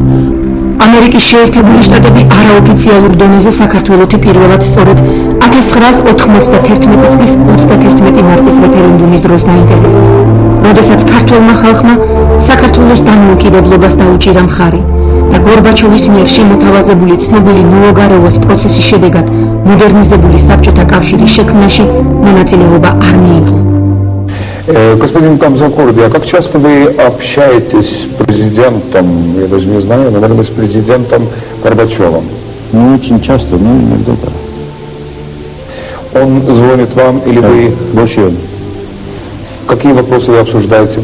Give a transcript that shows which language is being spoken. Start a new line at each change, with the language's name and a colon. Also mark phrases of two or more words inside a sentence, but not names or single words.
Georgian: ამერიკის შეერთებული შტატები არაოფიციალურ დონეზე საქართველოთი პირველად სწორედ 1991 წლის 31 მარტის რეფერენდუმის დროს დაინტერესდა, როდესაც ქართველმა ხალხმა საქართველოს დამოუკიდებლობას დაუჭირა მხარი და გორბაჩოვის მიერ შემოთავაზებული ცნობილი ნოოგარელოს პროცესის შედეგად მოდერნიზებული საბჭოთა კავშირის შექმნაში მონაწილეობა არ მიიღო.
Russian: Господин Гамзахурдия, как часто вы общаетесь с президентом, я даже не знаю, наверное, с президентом Горбачевым? Не очень часто, но иногда да. Он звонит вам или да, вы... Больше он. Какие вопросы вы обсуждаете?